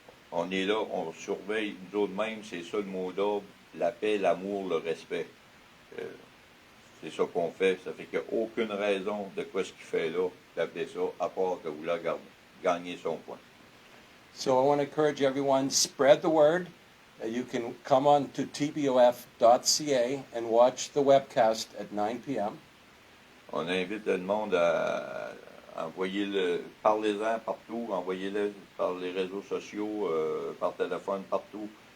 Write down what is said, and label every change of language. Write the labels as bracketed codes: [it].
[fr] On est là, on surveille nous autres mêmes. C'est ça le mot d'ordre. La paix, l'amour, le respect. C'est ça qu'on fait. Ça fait qu'il n'y a aucune raison de quoi ce qu'il fait là, d'appeler ça, à part que vous l'avez gagner son point. [en] So I want to encourage everyone, spread the word. You can come on to tbof.ca and watch the webcast at 9 p.m. [fr] On invite le monde à envoyer parlez-en partout, envoyez-le par les réseaux sociaux, par téléphone, partout.